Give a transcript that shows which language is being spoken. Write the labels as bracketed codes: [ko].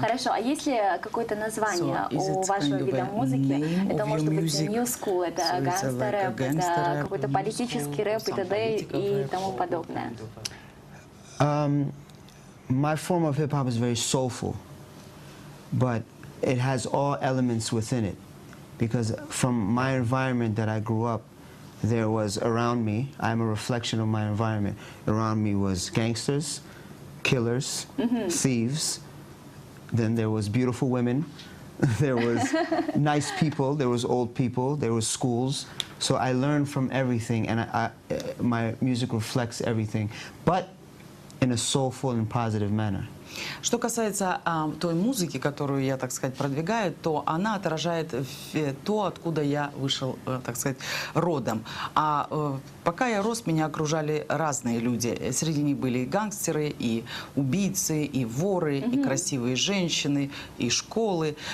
[ru] Хорошо, а есть ли какое-то название у вашего вида музыки? Это может быть new school, это гангстер-рэп, это какой-то политический рэп и т.д. и тому подобное. [en] My form of hip-hop is very soulful, but it has all elements within it, because from my environment that I grew up, there was around me, I'm a reflection of my environment, around me was gangsters, killers, thieves, then there was beautiful women, there was nice people, there was old people, there was schools, so I learned from everything, and my music reflects everything, but in a soulful and positive manner. [ru] Что касается той музыки, которую я, так сказать, продвигаю, то она отражает то, откуда я вышел, так сказать, родом. Пока я рос, меня окружали разные люди. Среди них были и гангстеры, и убийцы, и воры, и красивые женщины, и школы.